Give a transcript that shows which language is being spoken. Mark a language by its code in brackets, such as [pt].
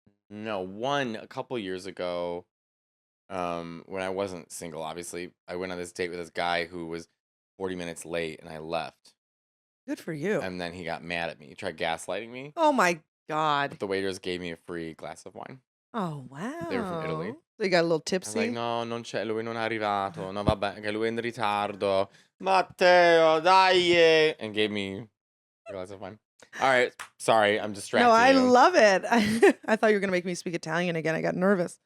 [en] No, a couple years ago, when I wasn't single, obviously, I went on this date with this guy who was 40 minutes late and I left. Good for you. And then he got mad at me. He tried gaslighting me. Oh my God. But the waiters gave me a free glass of wine. Oh wow. They were from Italy. So you got a little I was tipsy. like, [it] no, non c'è, lui non è arrivato. No, vabbè, che lui è in ritardo. Matteo, dai! [en] And gave me a glass of wine. All right, sorry, I'm distracted. No, I love it. I thought you were gonna make me speak Italian again. I got nervous.